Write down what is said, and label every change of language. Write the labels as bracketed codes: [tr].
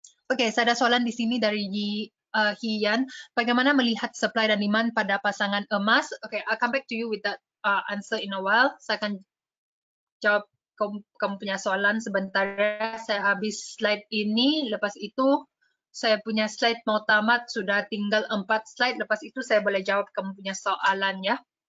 [ms] Okey, saya ada soalan di sini dari Hian. Bagaimana melihat supply dan demand pada pasangan emas? [en] Okay, I'll come back to you with that answer in a while. [ms] Saya akan jawab kamu punya soalan sebentar. Saya habis slide ini. Lepas itu, saya punya slide mau tamat. Sudah tinggal 4 slide. Lepas itu, saya boleh jawab kamu punya soalan ya.